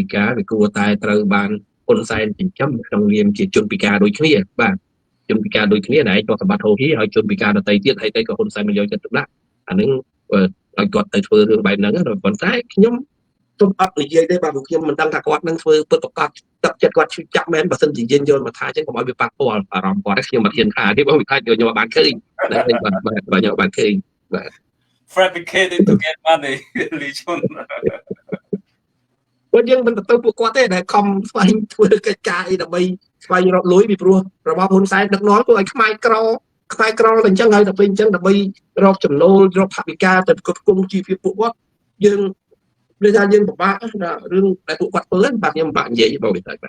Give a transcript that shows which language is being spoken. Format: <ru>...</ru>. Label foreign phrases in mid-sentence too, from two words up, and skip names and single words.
<km>ការវាគួរតែត្រូវបានហ៊ុនសែនចិញ្ចឹមក្នុងនាមជាជនពិការដូចគ្នាបាទជនពិការដូចគ្នាដែរគាត់សម្បត្តិហូហីហើយជនពិការដទៃទៀតហើយទៅក៏ហ៊ុនសែនមិនយកចិត្តទុកដាក់អាហ្នឹងឲ្យគាត់ទៅធ្វើរឿងបែបហ្នឹងប៉ុន្តែខ្ញុំទុំអត់និយាយទេបាទខ្ញុំមិនដឹងថាគាត់នឹងធ្វើពិតប្រកបទឹកចិត្តគាត់ឈឺចាប់មែនបើសិនជាយើងយល់មកថាអញ្ចឹងកុំឲ្យវាប៉ះពាល់អារម្មណ៍គាត់ខ្ញុំមិនហ៊ានថាទេបងវិខាច់ខ្ញុំបានឃើញតែខ្ញុំបានឃើញបាទ</km> <en>fabricated to get money លីជុន</en> <km>ពួកយើងមិនទៅពួកគាត់ទេដែលខំស្វែងធ្វើកិច្ចការអីដើម្បីស្វែងរកលុយពីព្រោះរបស់ហ៊ុនសែនដឹកនាំធ្វើឲ្យខ្មែរក្រតែអញ្ចឹងហើយតែពេលអញ្ចឹងដើម្បីរកចំណូលរកថវិកាទៅគ្រប់គ្រងជីវភាពពួកគាត់យើងដូចថាយើងពិបាកណារឿងដែលពួកគាត់ធ្វើបាទខ្ញុំពិបាកនិយាយបងវិសាយបាទ</km>